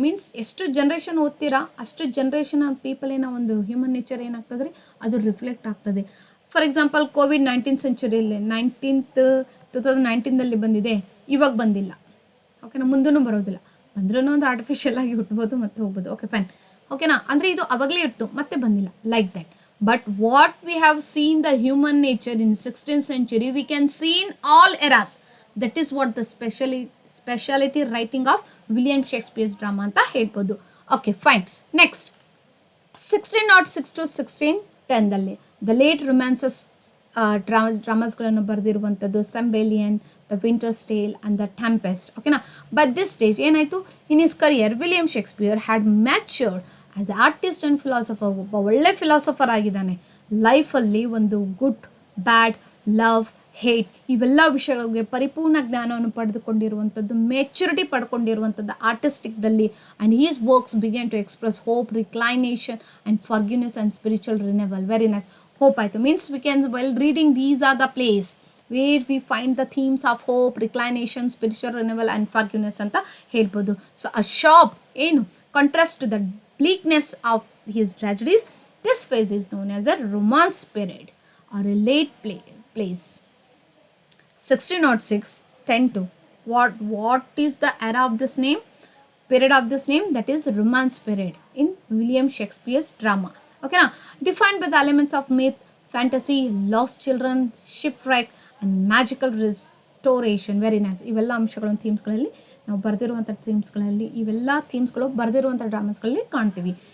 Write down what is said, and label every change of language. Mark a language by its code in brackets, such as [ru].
[kn] Means ಎಷ್ಟು generation ಓದ್ತೀರಾ ಅಷ್ಟು ಜನ್ರೇಷನ್ ಪೀಪಲಿನ ಒಂದು ಹ್ಯೂಮನ್ ನೇಚರ್ ಏನಾಗ್ತದೆ ರೀ, ಅದು ರಿಫ್ಲೆಕ್ಟ್ ಆಗ್ತದೆ. ಫಾರ್ ಎಕ್ಸಾಂಪಲ್ ಕೋವಿಡ್ 19th ಸೆಂಚುರಿಯಲ್ಲಿ 2019 ಬಂದಿದೆ, ಇವಾಗ ಬಂದಿಲ್ಲ. ಓಕೆನಾ, ಮುಂದೂ ಬರೋದಿಲ್ಲ. ಬಂದ್ರೂ ಒಂದು ಆರ್ಟಿಫಿಷಿಯಲ್ ಆಗಿ ಹುಟ್ಬೋದು ಮತ್ತೆ ಹೋಗ್ಬೋದು. Okay fine. ಓಕೆನಾ, ಅಂದರೆ ಇದು ಅವಾಗಲೇ ಇತ್ತು ಮತ್ತೆ ಬಂದಿಲ್ಲ, like that. [en] But what we have seen the human nature in 16th century, we can see in all eras. That is what the speciality writing of William Shakespeare's drama [kn] anta helbodu. [en] Okay, fine. Next, 1606 to 1610 [kn] dalli the late romances ಡ್ರಾಮಾಸ್ಗಳನ್ನು ಬರೆದಿರುವಂಥದ್ದು ಸೆಂಬೇಲಿಯನ್, the winters tail and the tempest. ಓಕೆನಾ. [en] But this stage ಏನಾಯಿತು, in his career William Shakespeare had matured as artist and philosopher. [kn] ಒಬ್ಬ ಒಳ್ಳೆ philosopher ಆಗಿದ್ದಾನೆ. ಲೈಫಲ್ಲಿ ಒಂದು good, ಬ್ಯಾಡ್, love, hate ಇವೆಲ್ಲ ವಿಷಯಗಳಿಗೆ ಪರಿಪೂರ್ಣ ಜ್ಞಾನವನ್ನು ಪಡೆದುಕೊಂಡಿರುವಂಥದ್ದು, maturity ಪಡ್ಕೊಂಡಿರುವಂಥದ್ದು ಆರ್ಟಿಸ್ಟಿಕ್ದಲ್ಲಿ. [en] And his works began to express hope, reconciliation and forgiveness and spiritual renewal. Very nice. Hope ಆಯಿತು. Means we can well reading these are the place where we find the themes of hope, reconciliation, spiritual renewal and forgiveness [kn] ಅಂತ ಹೇಳ್ಬೋದು. [en] So a sharp ಏನು contrast to the bleakness of his tragedies, this phase is known as a romance period or a late place. 1606 10 to what is the era of this name, period of this name? That is romance period in William Shakespeare's drama. Okay, now defined by the elements of myth, fantasy, lost children, shipwreck and magical restoration. Very nice. [kn] ಇವೆಲ್ಲ ಅಂಶಗಳು ಥೀಮ್ಸ್ಗಳಲ್ಲಿ ನಾವು ಬರೆದಿರುವಂಥ ಥೀಮ್ಸ್ಗಳಲ್ಲಿ, ಇವೆಲ್ಲ ಥೀಮ್ಸ್ಗಳು ಬರೆದಿರುವಂಥ ಡ್ರಾಮಾಸ್ಗಳಲ್ಲಿ ಕಾಣ್ತೀವಿ.